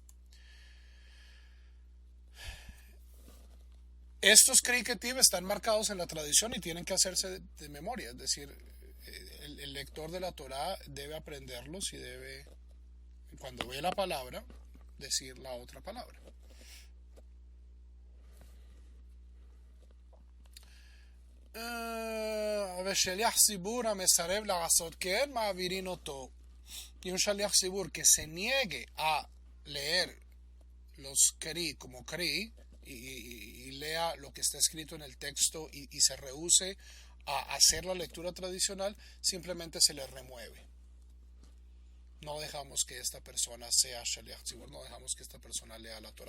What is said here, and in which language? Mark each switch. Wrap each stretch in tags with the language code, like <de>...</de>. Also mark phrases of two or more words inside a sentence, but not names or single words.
<es>Estos</es> <he>קרי כתיב</he> <es>están marcados en la tradición y tienen que hacerse de memoria, es decir, el lector de la Torá debe aprenderlos y debe, cuando ve la palabra, decir la otra palabra.</es> <he>ושליח ציבור המסרב לעשות כן, מעבירים אותו.</he> <es>Y un</es> <he>שליח ציבור</he> <es>que se niegue a leer los kri como kri y lea lo que está escrito en el texto y se rehúse a hacer la lectura tradicional, simplemente se le remueve. No dejamos que esta persona sea</es> <he>שליח ציבור,</he> <es>no dejamos que esta persona lea la Torah.</es>